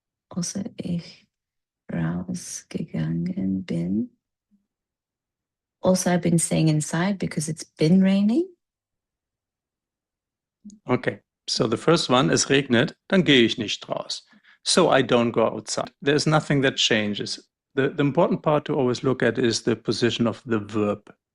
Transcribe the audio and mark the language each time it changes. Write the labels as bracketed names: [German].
[German] Also ich rausgegangen bin. [English] Also I've been staying inside because it's been raining. Okay, so the first one, [German] es regnet, dann gehe ich nicht raus. [English] So I don't go outside. There's nothing that changes. The important part to always look at is the position of the verb.